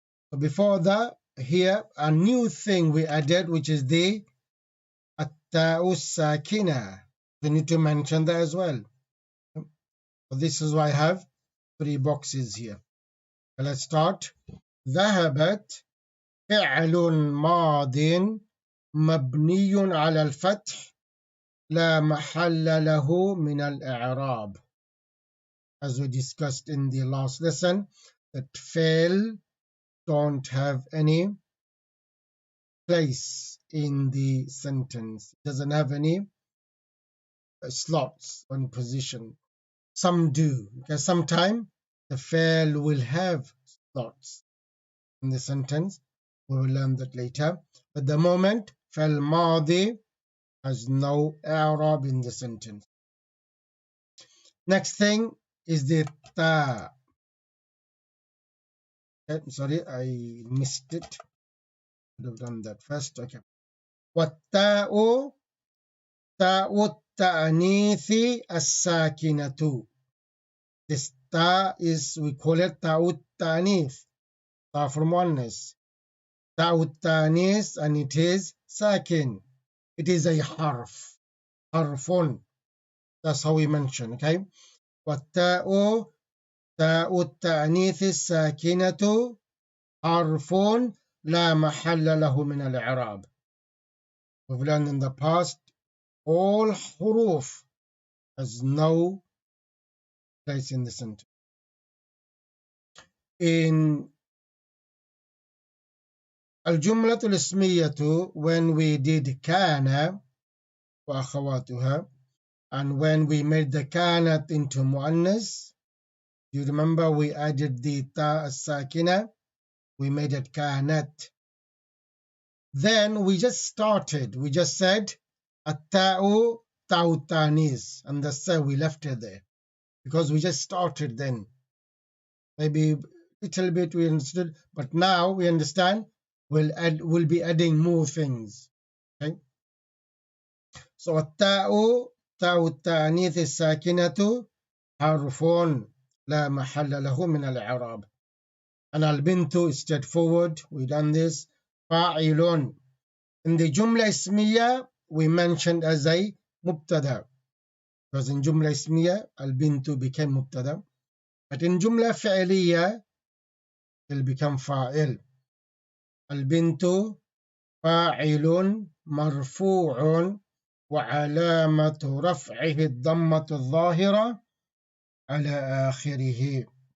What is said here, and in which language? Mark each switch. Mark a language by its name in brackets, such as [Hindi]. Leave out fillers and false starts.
[English] So before that, here a new thing we added, which is the التاء الساكنة. We need to mention that as well. So this is why I have 3 boxes here. Let's start. [Arabic] ذهبت فعل ماض مبني على الفتح لا محل له من الإعراب. [English] As we discussed in the last lesson, that fail don't have any place in the sentence. It doesn't have any slots on position. Some do, because sometimes the fail will have slots in the sentence. We will learn that later. At the moment, فعل ماضي has no i'rab in the sentence. Next thing is the ta. Sorry, I missed it. Should have done that first. Okay. [Arabic] والتاء تاء التأنيث الساكنة. [English] This ta is, we call it تاء التأنيث, ta from oneness. تاء التأنيث, and it is sakin. It is a harf. Harfun. That's how we mention, okay? [Arabic] والتاء تاء التأنيث الساكنة حرف لا محل له من الإعراب. [English] We've learned in the past, all huruf has no place in the sentence. In الجملة الاسمية, when we did كان وأخواتها, and when we made the كانت into مؤنث, you remember we added the ta الساكنة, we made it كانت. Then we just started, we just said [Arabic] التاء تاء التانيث, [English] and that's why we left it there, because we just started then. Maybe a little bit we understood, but now we understand. We'll be adding more things. Okay. [Arabic] So التاء تاء التانيث الساكنة حرف لا محل له من الإعراب. [English] And البنت is straightforward. We done this. فاعل. In the جملة اسمية we mentioned as a مبتدا, because in [Arabic] جملة اسمية البنت [English] became مبتدا, but in جملة فعلية it'll become فاعل. [Arabic] البنت فاعل مرفوع وعلامة رفعه الضمة الظاهرة على آخره.